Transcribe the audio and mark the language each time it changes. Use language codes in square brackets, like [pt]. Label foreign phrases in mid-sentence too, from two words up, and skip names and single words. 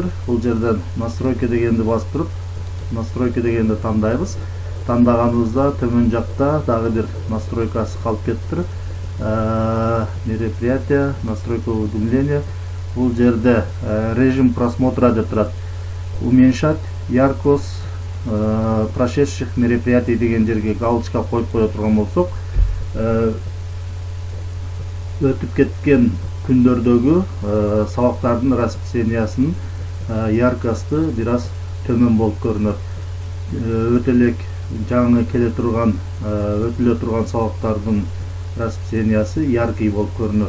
[ky] Бул жерден настройка дегенди басып туруп, настройка дегенди тандайбыз. Тандаганыбызда төмөн жакта дагы бир настройкасы калып кетиптир. [ru] Мероприятие, настройка уведомления. [ky] Бул жерде [ru] режим просмотра [ky] деп турат. [ru] Уменьшать яркость прошедших мероприятий [ky] деген жерге галочка коюп кое турган болсок, өтүп кеткен күндөрдөгү сабактардын расписаниясынын яркосты бир аз төмөн болуп көрүнөт. Өтө элек жаңы келе турган, өтүлө турган сабактардын расписаниясы яркий болуп көрүнөт.